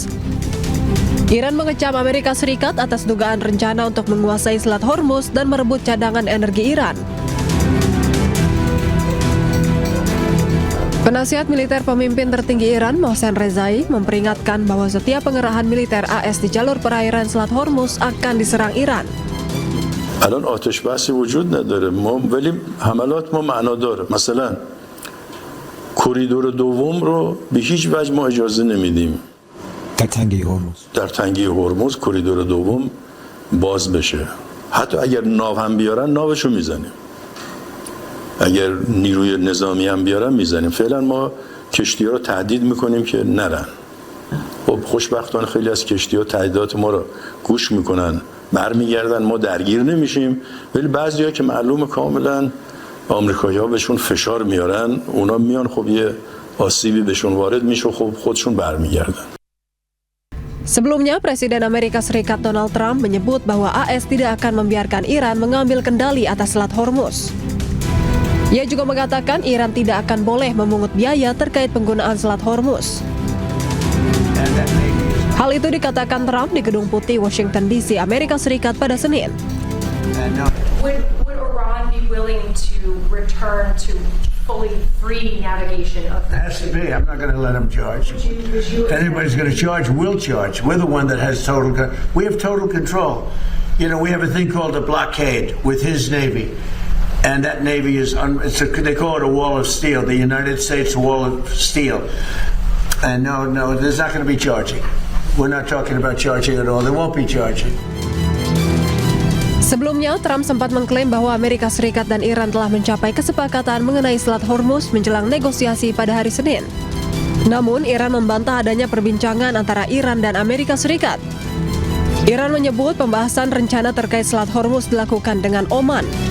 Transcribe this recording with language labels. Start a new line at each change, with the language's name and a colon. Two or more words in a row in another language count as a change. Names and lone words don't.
Indonesian: Iran mengecam Amerika Serikat atas dugaan rencana untuk menguasai Selat Hormuz dan merebut cadangan energi Iran. Penasihat militer pemimpin tertinggi Iran, Mohsen Rezai, memperingatkan bahwa setiap pengerahan militer AS di jalur perairan Selat Hormuz akan diserang Iran.
Persian: الان آتش بحثی وجود نداره ولی حملات ما معنا داره مثلا کریدور دوم رو به هیچ وجه ما اجازه نمیدیم در تنگه هرمز کریدور دوم باز بشه. حتی اگر ناو هم بیارن ناوشو میزنیم، اگر نیروی نظامی هم بیارن میزنیم. فعلا ما کشتی ها رو تهدید میکنیم که نرن. خب خوشبختانه خیلی از کشتی ها تهدیدات ما رو گوش میکنن، برمیگردن، ما درگیر نمیشیم. ولی بعضی ها که معلومه کاملا آمریکایی ها بهشون فشار میارن، اونا میان خب یه آسیبی بهشون وارد میشه، خب خودشون برمیگردن.
Indonesian: Sebelumnya, Presiden Amerika Serikat Donald Trump menyebut bahwa AS tidak akan membiarkan Iran mengambil kendali atas Selat Hormuz. Ia juga mengatakan Iran tidak akan boleh memungut biaya terkait penggunaan Selat Hormuz. Hal itu dikatakan Trump di Gedung Putih, Washington DC, Amerika Serikat pada Senin.
English: Would Iran be willing to return to fully free navigation of the... Has to be. I'm not going to let them charge. If anybody's going to charge, we'll charge. We're the one that has we have total control. You know, we have a thing called a blockade with his Navy. And that Navy is, they call it a wall of steel, the United States wall of steel. And no, there's not going to be charging. We're not talking about charging at all. There won't be charging.
Indonesian: Sebelumnya, Trump sempat mengklaim bahwa Amerika Serikat dan Iran telah mencapai kesepakatan mengenai Selat Hormuz menjelang negosiasi pada hari Senin. Namun, Iran membantah adanya perbincangan antara Iran dan Amerika Serikat. Iran menyebut pembahasan rencana terkait Selat Hormuz dilakukan dengan Oman.